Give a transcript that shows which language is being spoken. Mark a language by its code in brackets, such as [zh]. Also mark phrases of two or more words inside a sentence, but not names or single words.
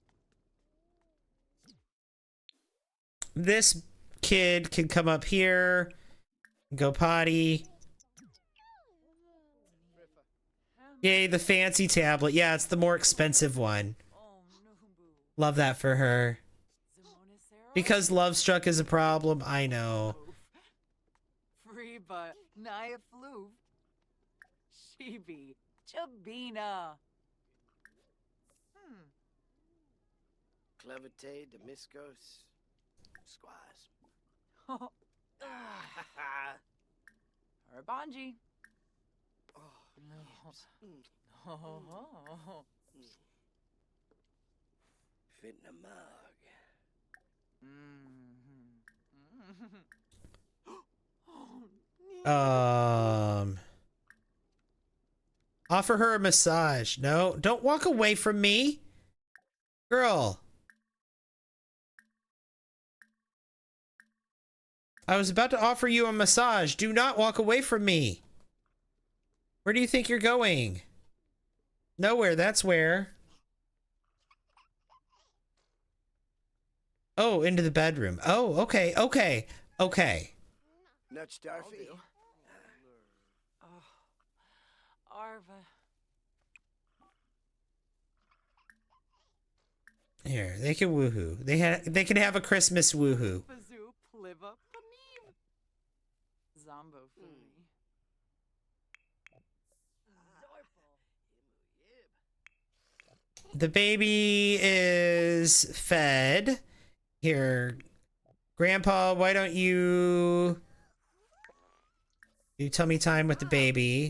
[en] This kid can come up here, go potty. Yay, the fancy tablet. Yeah, it's the more expensive one. Oh, Nubu. Love that for her. Zamonacero. Because Love Struck is a problem, I know. Free but Naya Floof. Shibi. Chabina. Clevite Demiscos. Squaz. Oh. Arabanji. Oh, No. yips. Oh. Fitnamug. Offer her a massage. No, don't walk away from me. Girl. I was about to offer you a massage. Do not walk away from me. Where do you think you're going? Nowhere, that's where. Oh, into the bedroom. Oh, okay, okay, okay. Nutch Darfy. Oh. Arva. Here, they can woohoo. They can have a Christmas woohoo. Bazoo. Pliva. Paneem. Zombo Fumi. The baby is fed. Here, Grandpa, why don't you do tummy time with the baby?